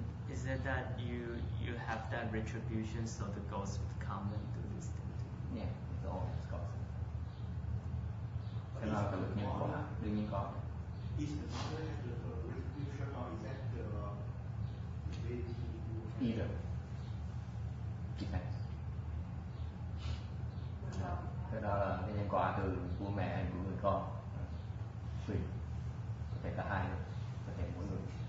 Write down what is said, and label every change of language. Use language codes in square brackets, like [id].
[en] Is it that you have that retribution, so the ghosts would come and do this thing? Yeah, it's all it's causing. [vi] Cho nên tự nhiên có, đương nhiên có. [en] Is the father has the retribution, or is that the deity who? Either. Depends. [vi] Cái đó là cái nhân quả từ của mẹ của người con. Tùy. Có thể cả hai, có thể mỗi người.